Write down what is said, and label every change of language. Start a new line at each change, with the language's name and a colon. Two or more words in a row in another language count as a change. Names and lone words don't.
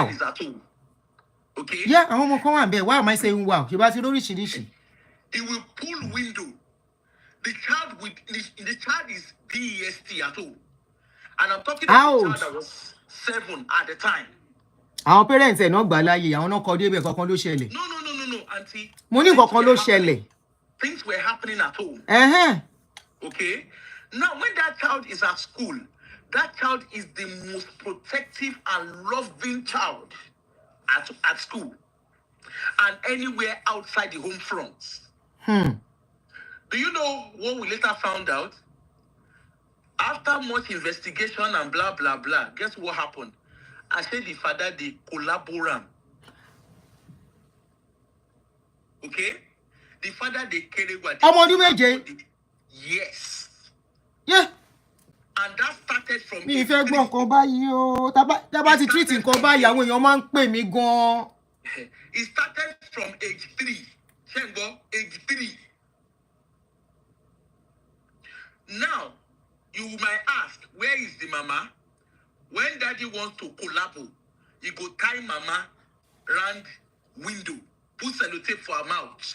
English: When he's at home. Okay? Yeah, I want to come on. Why am I saying wow? He will pull window. The child is BEST at home. And I'm talking about a child that was 7 at the time. Our parents are not
Yoruba: gbalaye, àwọn náà kọ débẹ̀ kankan ló ṣẹlẹ̀.
English: No, auntie.
Yoruba: Mo ní kankan ló ṣẹlẹ̀.
English: Things were happening at home. Okay? Now, when that child is at school, that child is the most protective and loving child at school and anywhere outside the home fronts. Do you know what we later found out? After much investigation and blah, blah, blah, guess what happened? I said the father, they collaborate. Okay? The father, they carry what? Yes. Yeah. And that started from...
Yoruba: Mi fẹ́ gbọ́ nǹkan báyìí o. Tá bá ti treat nǹkan báyìí, àwọn èèyàn máa ń pè mí gan.
English: It started from age 3. Shengo, age 3. Now, you might ask, where is the mama? When daddy wants to collabo, he go tie mama round window, put sellotape for her mouth.